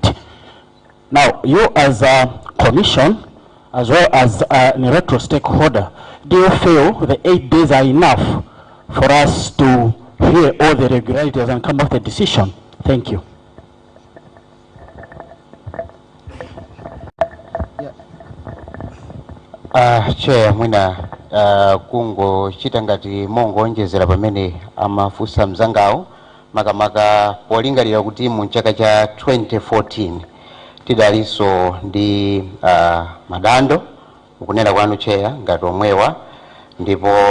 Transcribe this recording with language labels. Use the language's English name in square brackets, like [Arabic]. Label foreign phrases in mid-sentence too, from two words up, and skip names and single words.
[English] Now, you as a commission, as well as an electoral stakeholder, do you feel the 8 days are enough for us to hear all the regularities and come up with a decision? Thank you. Chair, [Nyanja] mwina kungo chitangati mongo onjezera pamene amafusa mzangawo makamaka polingalira kuti mu chaka cha 2014 tidaliso ndi madando ukunena kwanu Chair ngati omwewa, ndipo